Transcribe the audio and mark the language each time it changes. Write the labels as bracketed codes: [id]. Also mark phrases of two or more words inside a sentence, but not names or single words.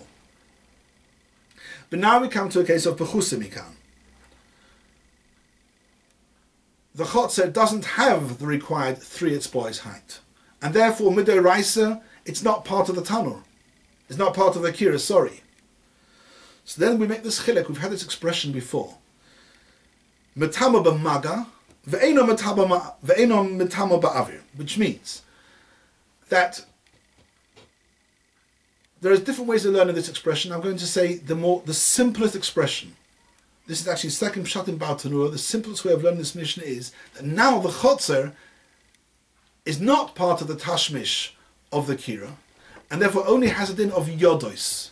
[en] But now we come to a case of pechusimikan. The chotzer doesn't have the required 3 etzbois height, and therefore midoraisa, it's not part of the tanur. It's not part of the kira, sorry. So then we make this chilek. We've had this expression before. [he] Metama b'maga, ve'eno metama ba'avir, [en] which means that there are different ways of learning this expression. I'm going to say the simplest expression. This is actually second pshat in Bartanura. The simplest way of learning this Mishnah is that now the chotzer is not part of the tashmish of the kira, and therefore only has a din of yodos.